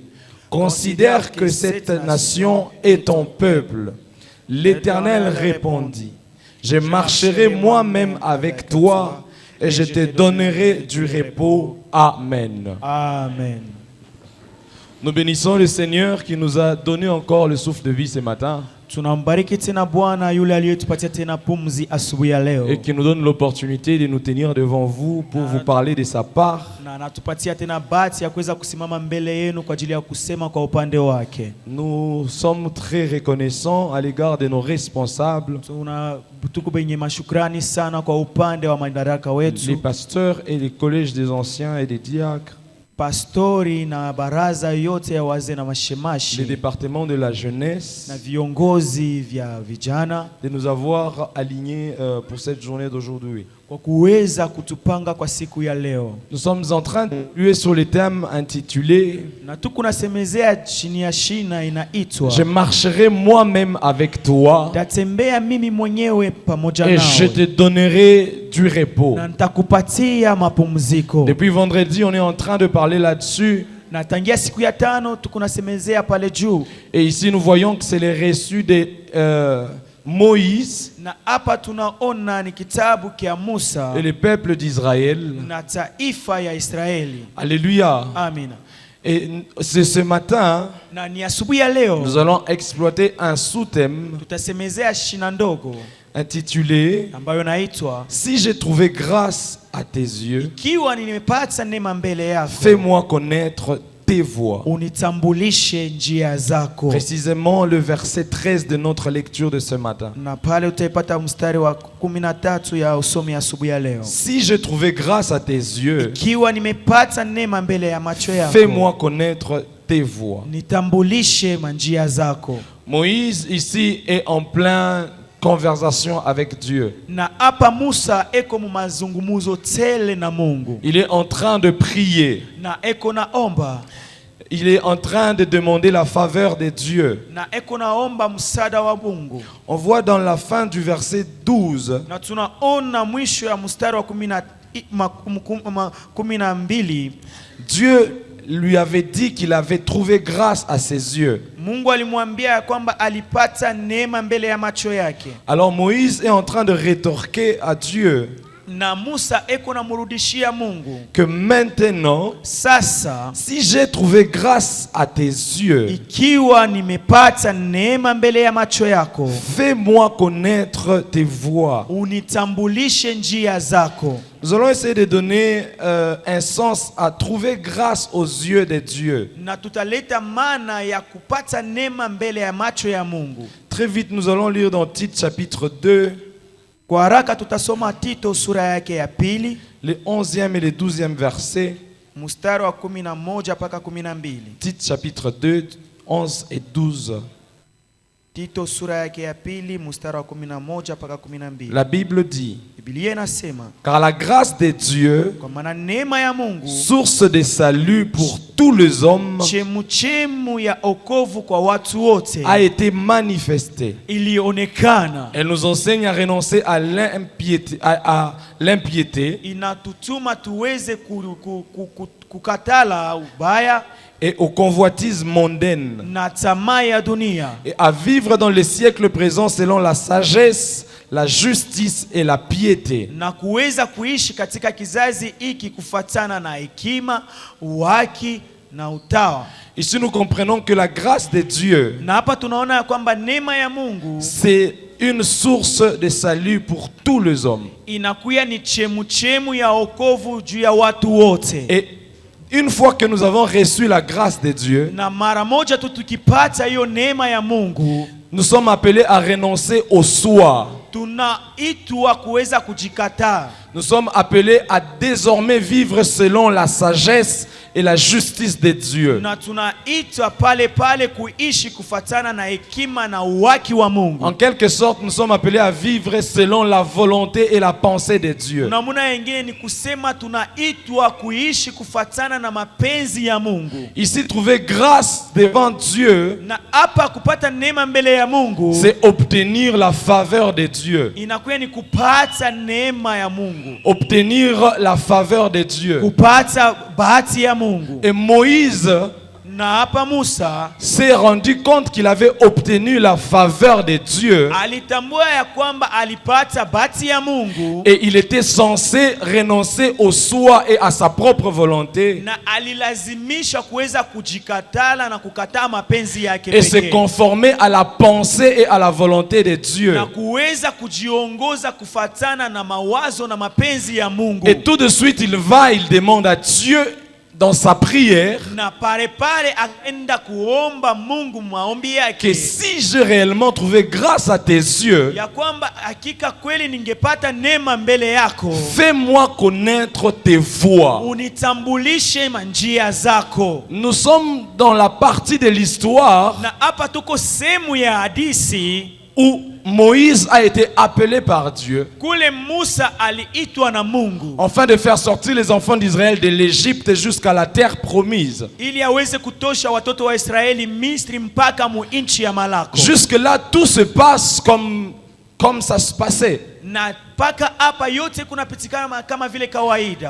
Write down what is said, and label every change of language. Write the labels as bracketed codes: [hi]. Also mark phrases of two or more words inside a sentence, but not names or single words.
[fr] Considère que cette nation est ton peuple. L'Éternel répondit, je marcherai moi-même avec toi et je te donnerai du repos. Amen. Amen. Nous bénissons le Seigneur qui nous a donné encore le souffle de vie ce matin [sw] Tunambariki tena Bwana yule aliyetupatia tena pumzi asubuhi ya leo. [fr] et qui nous donne l'opportunité de nous tenir devant vous pour vous parler de sa part. [sw] Na anatupatia tena bahati ya kuweza kusimama mbele yenu kwa ajili ya kusema kwa upande wake. [fr] Nous sommes très reconnaissants à l'égard de nos responsables, [sw] Tuko benye mashukrani sana kwa upande wa madaraka [fr] les [sw] wetu, [fr] pasteurs et les collèges des anciens et des diacres, [sw] pastori na baraza yote ya wazee na [fr] les [sw] mashemashi [fr] départements de la jeunesse, [sw] na viongozi vya vijana [fr] de nous avoir alignés pour cette journée d'aujourd'hui. [sw] kwa kuweza kutupanga kwa siku ya leo. [fr] Nous sommes en train de lui sur le thème intitulé [sw] Na tuko nasemezea chini ya shina inaitwa [fr] Je marcherai moi-même avec toi [sw] tatembea mimi mwenyewe pamoja [fr] et je te [sw] nawe [fr] donnerai du repos. [sw] na nitakupatia mapumziko. [fr] Depuis vendredi, on est en train de parler là-dessus. [sw] Na tangia siku ya tano tuko nasemezea pale juu, [fr] Et ici, nous voyons que c'est les reçus de Moïse [sw] na hapa tunaona ni kitabu kia Musa [fr] et le peuple d'Israël. [sw] na taifa ya Israeli. [fr] Alléluia. [sw] Amina. [fr] Et c'est ce matin, [sw] Na ni asubuhi ya leo [fr] nous allons exploiter un sous-thème [sw] tutasemezea shina ndogo [fr] intitulé [sw] ambayo naitwa [fr] Si j'ai trouvé grâce à tes yeux, [sw] ikiwa nimepata neema mbele yako, [fr] fais-moi connaître tes voies. [sw] unitambulishe njia zako. [fr] Précisément le verset 13 de notre lecture de ce matin. [sw] Na pale utaipata mstari wa 13 ya usomi asubuhi ya leo. [fr] Si j'ai trouvé grâce à tes yeux, [sw] Ikiwa nimepata neema mbele ya macho yako, [fr] fais-moi connaître tes voies. [sw] nitambulishe manjia zako. [fr] Moïse ici est en plein conversation avec Dieu. [sw] Na hapa Musa eko mu mazungumuzo tele na Mungu, [fr] Il est en train de prier. [sw] na eko naomba, [fr] Il est en train de demander la faveur de Dieu. [sw] na eko naomba msaada wa Mungu. [fr] On voit dans la fin du verset 12 [sw] Na tunaona mwisho ya mstari wa 12, [fr] Dieu lui avait dit qu'il avait trouvé grâce à ses yeux. [sw] Mungu alimwambia kwamba alipata neema mbele ya macho yake. [fr] Alors Moïse est en train de rétorquer à Dieu [sw] Na Musa eko namurudishia Mungu, [fr] que maintenant, [sw] sasa [fr] si j'ai trouvé grâce à tes yeux, [sw] ikiwa nimepata neema mbele ya macho yako, [fr] fais-moi connaître tes voies. [sw] unitambulishe njia zako. [fr] Nous allons essayer de donner un sens à trouver grâce aux yeux de Dieu. [sw] Na tutaleta maana ya kupata neema mbele ya macho ya Mungu. [fr] Très vite, nous allons lire dans Tite chapitre 2, [sw] Kwa haraka tutasoma Tito sura yake ya pili, [fr] les 11e et les 12e versets. [sw] mstari wa 11 mpaka 12. [fr] Tite chapitre 2, 11 et 12. [sw] Tito sura yake ya pili mstari wa 11 mpaka 12. [fr] La Bible dit, [sw] Biblia inasema, [fr] car la grâce de Dieu, [sw] kwa maana neema ya Mungu [fr] source de salut pour tous les hommes [sw] chemuchemu ya okovu kwa watu wote [fr] a été manifestée. [sw] ilionekana. [fr] Elle nous enseigne à renoncer à l'impiété [sw] Inatutuma tuweze kukatala ubaya [fr] et aux convoitises mondaines [sw] na tamaa ya dunia, [fr] et à vivre dans le siècle présent selon la sagesse, la justice et la piété. [sw] na kuweza kuishi katika kizazi hiki kufatana na hekima, uhaki na utawa. [fr] Ici nous comprenons que la grâce de Dieu, [sw] Na hapa tunaona ya kwamba neema ya Mungu [fr] c'est une source de salut pour tous les hommes. [sw] inakuya ni chemuchemu ya okovu juu ya watu wote. [fr] Et une fois que nous avons reçu la grâce de Dieu, [sw] Na mara moja tu tukipata hiyo neema ya Mungu, [fr] nous sommes appelés à renoncer au soi. [sw] tunaitwa kuweza kujikataa. [fr] Nous sommes appelés à désormais vivre selon la sagesse et la justice de Dieu. [sw] Na tunaitwa pale pale kuishi kufatana na hekima na uhaki wa Mungu. [fr] En quelque sorte, nous sommes appelés à vivre selon la volonté et la pensée de Dieu. [sw] Namuna nyingine ni kusema tunaitwa kuishi kufatana na mapenzi ya Mungu. [fr] Ici, trouver grâce devant Dieu, [sw] Na hapa kupata neema mbele ya Mungu, [fr] c'est obtenir la faveur de Dieu. [sw] inakuwa ni kupata neema ya Mungu, [fr] Obtenir la faveur de Dieu. [sw] kupata bahati ya Mungu. [fr] Et Moïse [sw] Na hapa Musa [fr] s'est rendu compte qu'il avait obtenu la faveur de Dieu [sw] alitambua ya kwamba alipata bahati ya Mungu, [fr] et il était censé renoncer au soi et à sa propre volonté [sw] na alilazimisha kuweza kujikatala na kukataa mapenzi yake [fr] et se [sw] pekee, [fr] conformer à la pensée et à la volonté de Dieu. [sw] na kuweza kujiongoza kufatana na mawazo na mapenzi ya Mungu. [fr] Et tout de suite, il demande à Dieu dans sa prière [sw] Na pale pale akaenda kuomba Mungu maombi [fr] que [sw] yake [fr] si j'ai réellement trouvé grâce à tes yeux, [sw] ya kwamba hakika kweli ningepata neema mbele yako, [fr] fais-moi connaître tes voies. [sw] unitambulishe manjia zako. [fr] Nous sommes dans la partie de l'histoire [sw] Na hapa tuko sehemu ya hadisi [fr] où Moïse a été appelé par Dieu [sw] kule Musa aliitwa na Mungu [fr] afin de faire sortir les enfants d'Israël de l'Égypte jusqu'à la terre promise. [sw] ili aweze kutosha watoto wa Israeli Misri mpaka mu nchi ya Malako. [fr] Jusque-là, tout se passe comme ça se passait. [sw] Na mpaka hapa yote kunapitikana kama vile kawaida.